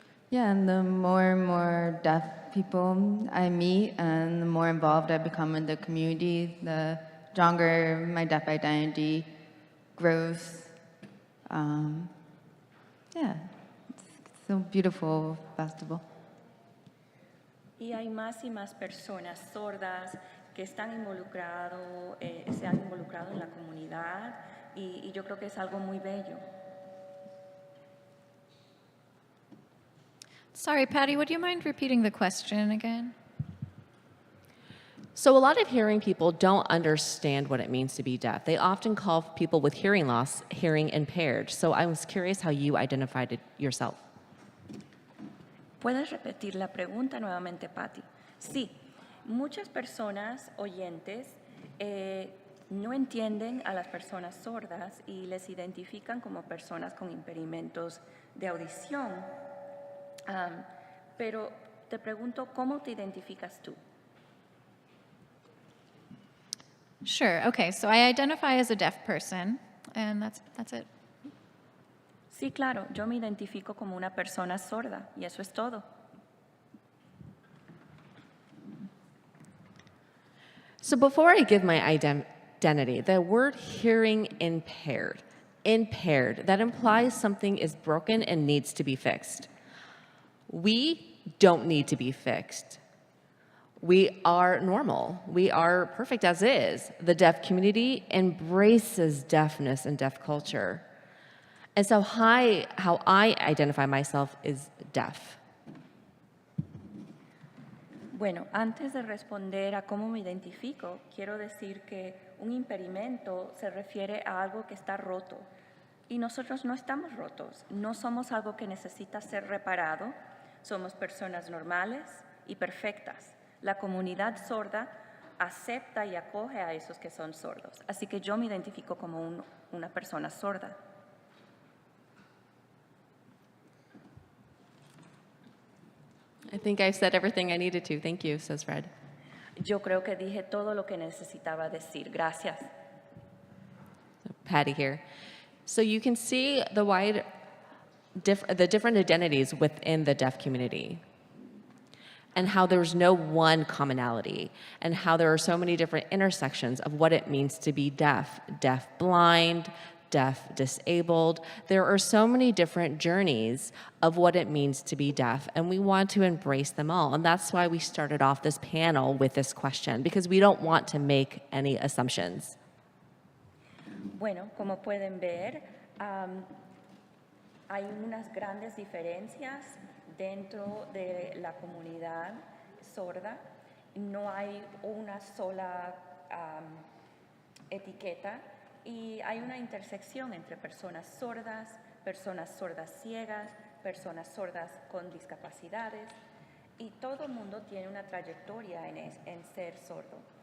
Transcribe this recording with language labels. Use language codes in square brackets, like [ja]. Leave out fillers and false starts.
[en] Yeah, and the more and more deaf people I meet and the more involved I become in the community, the stronger my deaf identity grows. Yeah, it's a beautiful festival. [es] Y hay más y más personas sordas que están se han involucrado en la comunidad y yo creo que es algo muy bello. [en] Sorry, Patty, would you mind repeating the question again? So a lot of hearing people don't understand what it means to be deaf. They often call people with hearing loss hearing impaired. So I was curious how you identified it yourself. [es] ¿Puedes repetir la pregunta nuevamente, Patty? Sí, muchas personas oyentes no entienden a las personas sordas y les identifican como personas con impedimentos de audición. Pero te pregunto, ¿cómo te identificas tú? [en] Sure. Okay. So I identify as a deaf person, and that's it. [es] Sí, claro, yo me identifico como una persona sorda y eso es todo. [en] So before I give my identity, the word hearing impaired, that implies something is broken and needs to be fixed. We don't need to be fixed. We are normal. We are perfect as is. The deaf community embraces deafness and deaf culture. And so how I identify myself is deaf. [es] Bueno, antes de responder a cómo me identifico, quiero decir que un impedimento se refiere a algo que está roto. Y nosotros no estamos rotos, no somos algo que necesita ser reparado, somos personas normales y perfectas. La comunidad sorda acepta y acoge a esos que son sordos. Así que yo me identifico como una persona sorda. [en] I think I've said everything I needed to. Thank you, says Fred. [es] Yo creo que dije todo lo que necesitaba decir. Gracias. [en] Patty here. So you can see the different identities within the deaf community and how there's no one commonality and how there are so many different intersections of what it means to be deaf, deaf blind, deaf disabled. There are so many different journeys of what it means to be deaf, and we want to embrace them all. And that's why we started off this panel with this question, because we don't want to make any assumptions. [es] Bueno, como pueden ver, hay unas grandes diferencias dentro de la comunidad sorda. No hay una sola etiqueta y hay una intersección entre personas sordas ciegas, personas sordas con discapacidades y todo el mundo tiene una trayectoria en ser sordo.